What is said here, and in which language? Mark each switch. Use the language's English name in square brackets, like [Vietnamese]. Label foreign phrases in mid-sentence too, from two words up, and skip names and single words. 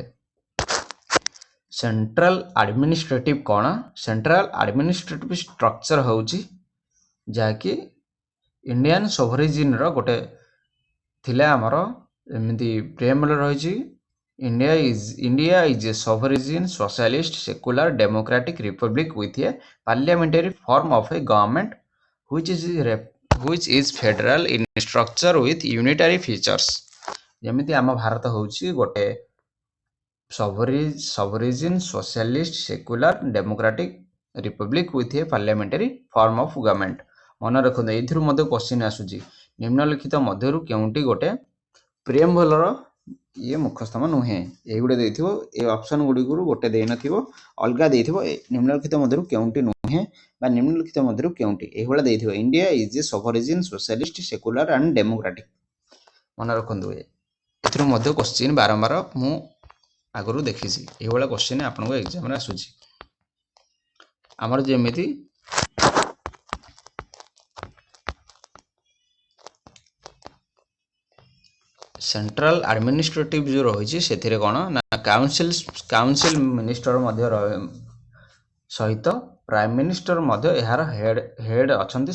[English] central administrative [Odia] କ'ଣ? [English] central administrative structure [Odia] ହେଉଛି ଯାହାକି [English] Indian sovereign [Odia] ଗୋଟେ ଥିଲା। ଆମର ଏମିତି ପ୍ରିଏମ୍ବଲ୍ ରହିଛି, [English] India is a sovereign socialist secular democratic republic with a parliamentary form of a government which is federal in structure with unitary features। [Odia] ଯେମିତି ଆମ ଭାରତ ହେଉଛି ଗୋଟେ [English] sovereign socialist secular democratic republic with a parliamentary form of government। [Odia] ମନେ ରଖନ୍ତୁ, ଏଇଥିରୁ ମଧ୍ୟ କ୍ୱେଶ୍ଚିନ୍ ଆସୁଛି ନିମ୍ନଲିଖିତ ମଧ୍ୟରୁ କେଉଁଟି ଗୋଟେ ପ୍ରିଏମ୍ବଲର ମୁଖ୍ୟସ୍ଥମ ନୁହେଁ? ଏଇଗୁଡ଼ା ଦେଇଥିବ, ଏ ଅପସନ୍ ଗୁଡ଼ିକରୁ ଗୋଟେ ଦେଇନଥିବ, ଅଲଗା ଦେଇଥିବ। ନିମ୍ନଲିଖିତ ମଧ୍ୟରୁ କେଉଁଟି ନୁହେଁ ବା ନିମ୍ନଲିଖିତ ମଧ୍ୟରୁ କେଉଁଟି ଏଇଭଳିଆ ଦେଇଥିବ। [English] India is a sovereign socialist secular and democratic। [Odia] ମନେ ରଖନ୍ତୁ, ଏଥିରୁ ମଧ୍ୟ କ୍ୱେଶ୍ଚିନ୍ ବାରମ୍ବାର ମୁଁ ଆଗରୁ ଦେଖିଛି, ଏଇଭଳିଆ କ୍ୱେଶ୍ଚିନ୍ ଆପଣଙ୍କ ଏକ୍ଜାମରେ ଆସୁଛି। ଆମର ଯେମିତି [English] central administrative [Odia] ଯେଉଁ ରହିଛି ସେଥିରେ କ'ଣ ନା [English] council minister [Odia] ମଧ୍ୟ ସହିତ [English] prime minister [Odia] ମଧ୍ୟ ଏହାର ହେଡ୍ ଅଛନ୍ତି।